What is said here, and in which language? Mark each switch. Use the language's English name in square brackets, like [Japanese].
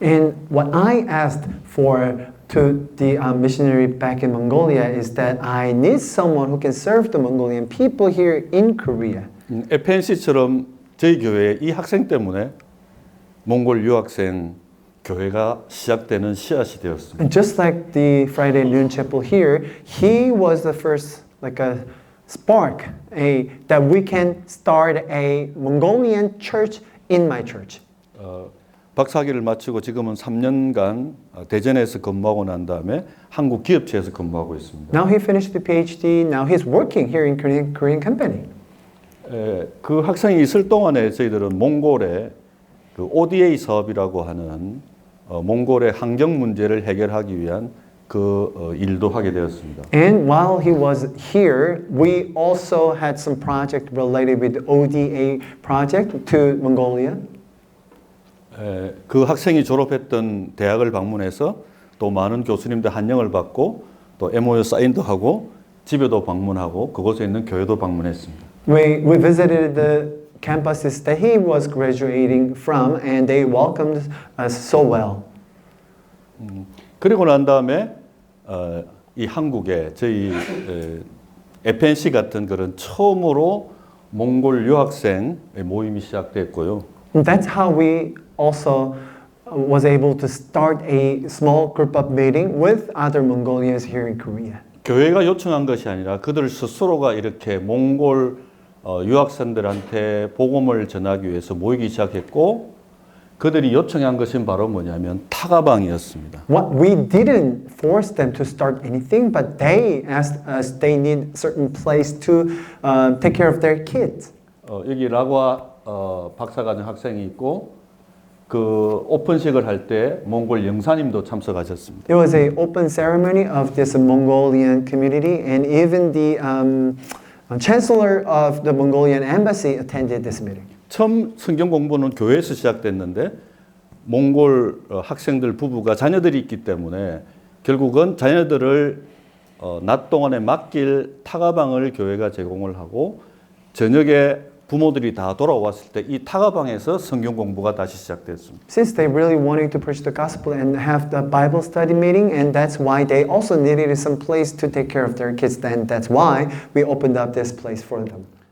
[English] And what I asked for to the missionary back in Mongolia is that I need someone who can serve the Mongolian people here in Korea. [Korean] FNC처럼 저희 교회에 이 학생 때문에 몽골 유학생 교회가 시작되는 씨앗이 되었습니다. [English] And just like the Friday Noon Chapel here, he was the first like a spark that we can start a Mongolian church in my church. [Korean] 박사학위를 마치고 지금은 3년간 대전에서 근무하고 난 다음에 한국 기업체에서 근무하고 있습니다. [English] Now he finished the PhD. Now he's working here in Korean company. [Korean] 그 학생이 있을 동안에 저희들은 몽골의 그 ODA 사업이라고 하는 몽골의 환경 문제를 해결하기 위한 그 일도 하게 되었습니다. [English] And while he was here, we also had some project related with the ODA project to Mongolia. [Korean] 그 학생이 졸업했던 대학을 방문해서 또 많은 교수님들 환영을 받고 또 MOU 사인도 하고 집에도 방문하고 그곳에 있는 교회도 방문했습니다. [English] We visited the campuses that he was graduating from, and they welcomed us so well. [Korean] 그리고 난 다음에 이 한국에 저희 FNC 같은 그런 처음으로 몽골 유학생 모임이 시작됐고요. [English] And that's how we also was able to start a small group of meeting with other Mongolians here in Korea. [Korean] 교회가 요청한 것이 아니라 그들 스스로가 이렇게 몽골 유학생들한테 복음을 전하기 위해서 모이기 시작했고 그들이 요청한 것은 바로 뭐냐면 타가방이었습니다. [English] What we didn't force them to start anything, but they asked us they need certain place to take care of their kids. [Korean] 여기 라과 박사과정 학생이 있고 그 오픈식을 할 때 몽골 영사님도 참석하셨습니다. [English] It was a open ceremony of this Mongolian community, and even the chancellor of the Mongolian embassy attended this meeting. [Korean] 처음 성경 공부는 교회에서 시작됐는데 몽골 학생들 부부가 자녀들이 있기 때문에 결국은 자녀들을 낮 동안에 맡길 타가방을 교회가 제공을 하고 저녁에 부모들이 다 돌아왔을 때 이 타가방에서 성경 공부가 다시 시작됐습니다. [English] Since they really wanted to preach the gospel and have the Bible study meeting, and that's why they also needed some place to take care of their kids, then that's why we opened up this place for them.